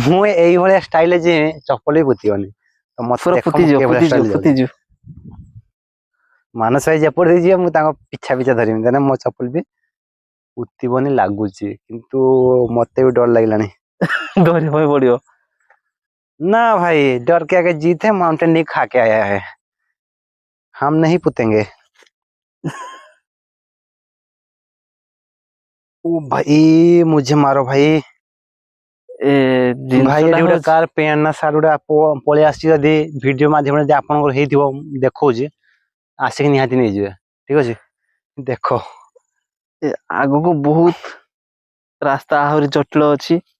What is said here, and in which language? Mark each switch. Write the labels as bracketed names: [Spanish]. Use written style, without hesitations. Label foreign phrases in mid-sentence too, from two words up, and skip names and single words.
[Odia] ମୁଁ ଏଇଭଳିଆ ଷ୍ଟାଇଲରେ ଯିଏ ଚପଲ ବି ପୋତିବନି। ତ ମତେ ପୁରା ଦେଖ ମୁଁ ପୋତିଯିବ, କେଭଳିଆ ପୋତିଯିବ, ଷ୍ଟାଇଲ ଯାଉଛି। ପୋତିଯିବ। ମାନସ ଭାଇ ଯେପଟେ ଦେଇଯିବେ, ମୁଁ ତାଙ୍କ ପିଛା ଧରିବି, କାହିଁକିନା ମୋ ଚପଲ ବି ପୋତିବନି ଲାଗୁଛି। କିନ୍ତୁ ମତେ ବି ଡର ଲାଗିଲାଣି। ଧରିବା ପାଇଁ ପଡିବ। [Hindi] ना भाई, डर के आगे जीत है, माउंटेन नहीं खा के आया है, हम नहीं पुतेंगे। ओ भाई मुझे मारो भाई। [Odia] ଭାଇ ଏଠି ଗୋଟେ କାର ପେନ୍ ସାର୍ଟ ଗୁଡା ପଳେଇ ଆସିଛି। ଯଦି ଭିଡିଓ ମାଧ୍ୟମରେ ଯଦି ଆପଣଙ୍କର ହେଇଥିବ, ଦେଖଉଛି, ଆସିକି ନିହାତି ନେଇଯିବେ। ଠିକ ଅଛି, ଦେଖ ଆଗକୁ ବହୁତ ରାସ୍ତା ଆହୁରି ଜଟିଳ ଅଛି।